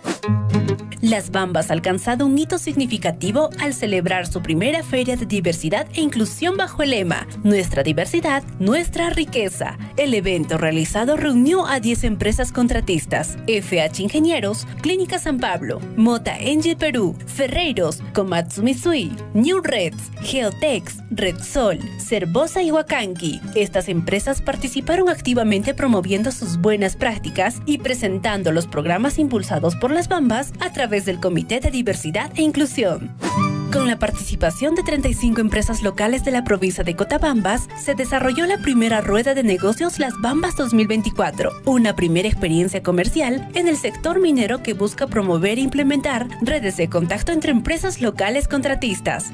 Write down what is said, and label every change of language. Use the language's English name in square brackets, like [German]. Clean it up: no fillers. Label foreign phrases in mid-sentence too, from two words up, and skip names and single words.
[Spanish] Las Bambas ha alcanzado un hito significativo al celebrar su primera feria de diversidad e inclusión bajo el lema Nuestra diversidad, nuestra riqueza. El evento realizado reunió a 10 empresas contratistas: FH Ingenieros, Clínica San Pablo, Mota Engie Perú, Ferreiros, Komatsu Mitsui, New Reds, Geotex, Redsol, Cervosa y Huacanqui. Estas empresas participaron activamente promoviendo sus buenas prácticas y presentando los programas impulsados por Las Bambas a través del Comité de Diversidad e Inclusión. Con la participación de 35 empresas locales de la provincia de Cotabambas, se desarrolló la primera rueda de negocios Las Bambas 2024, una primera experiencia comercial en el sector minero que busca promover e implementar redes de contacto entre empresas locales contratistas.